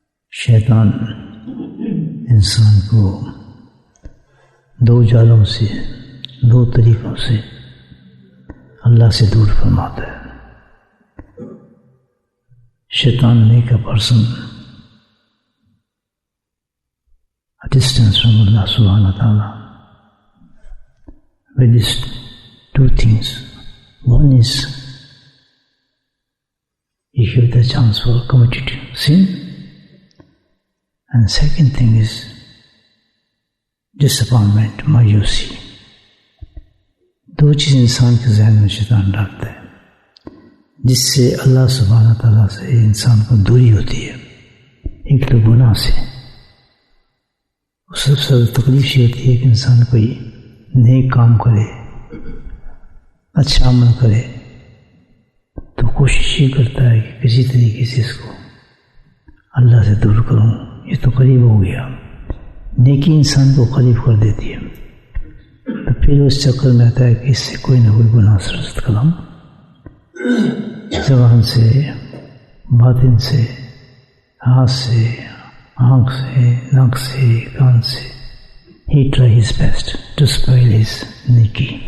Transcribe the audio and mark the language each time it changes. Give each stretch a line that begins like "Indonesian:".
Urdu: شیطان انسان کو دو جالوں سے، دو طریقوں سے اللہ سے دور فرماتا ہے.
English: شیطان make a person a distance from Allah subhanahu wa ta'ala with these two things. One is you give the chance for committed sin, and the second thing is disappointment, mایوسی.
Urdu: دو چیز انسان کے ذہن میں شیطان ڈالتا ہے جس سے اللہ سبحانہ تعالیٰ سے انسان کو دوری ہوتی ہے. ایک تو گناہ سے، سب سے تکلیف یہ ہوتی ہے کہ انسان کوئی نیک کام کرے، اچھا عمل کرے تو کوشش یہ کرتا ہے کہ کسی طریقے سے اس کو اللہ سے دور کروں، یہ تو قریب ہو گیا. نیکی انسان کو قریب کر دیتی ہے، تو پھر اس چکر میں آتا ہے کہ اس سے کوئی نہ کوئی گناہ سرزد کروں، زبان سے، باطن سے، ہاتھ سے، آنکھ سے، ناک سے، کان سے.
English: He try his best to spoil his نیکی.